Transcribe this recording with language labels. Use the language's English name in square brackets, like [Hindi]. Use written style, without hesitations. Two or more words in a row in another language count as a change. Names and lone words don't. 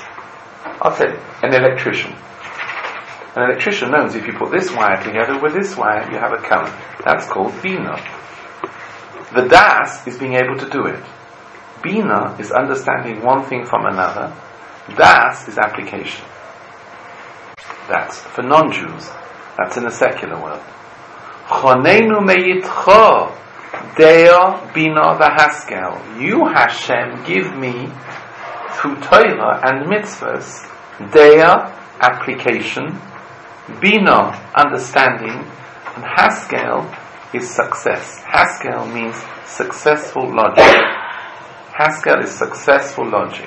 [English] I'll tell you, an electrician. An electrician knows if you put this wire together with this wire, you have a current. That's called Bina. The das is being able to do it. Bina is understanding one thing from another. Das is application. That's for non-Jews. That's in the secular world. [Hebrew] חננו מאתך דעה בינה והשכל. [English] You, Hashem, give me through Torah and mitzvahs, dea, application, bina, understanding, and haskel is success. Haskel means successful logic. Haskel is successful logic.